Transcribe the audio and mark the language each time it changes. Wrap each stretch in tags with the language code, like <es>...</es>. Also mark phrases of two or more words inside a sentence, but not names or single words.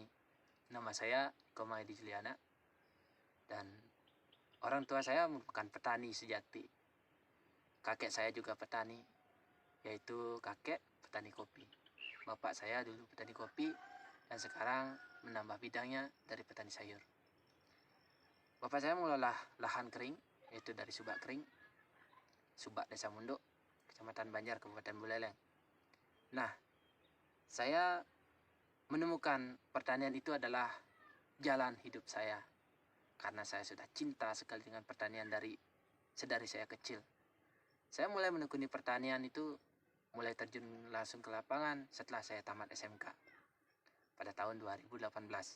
<id>Nama saya Komaydi Juliana dan orang tua saya merupakan petani sejati. Kakek saya juga petani, yaitu kakek petani kopi. Bapak saya dulu petani kopi dan sekarang menambah bidangnya dari petani sayur. Bapak saya mengelola lahan kering, yaitu dari Subak Kering, Subak Desa Munduk, Kecamatan Banjar, Kabupaten Buleleng. Nah, saya menemukan pertanian itu adalah jalan hidup saya. Karena saya sudah cinta sekali dengan pertanian sedari saya kecil. Saya mulai menekuni pertanian itu, mulai terjun langsung ke lapangan setelah saya tamat SMK pada tahun 2018.</id>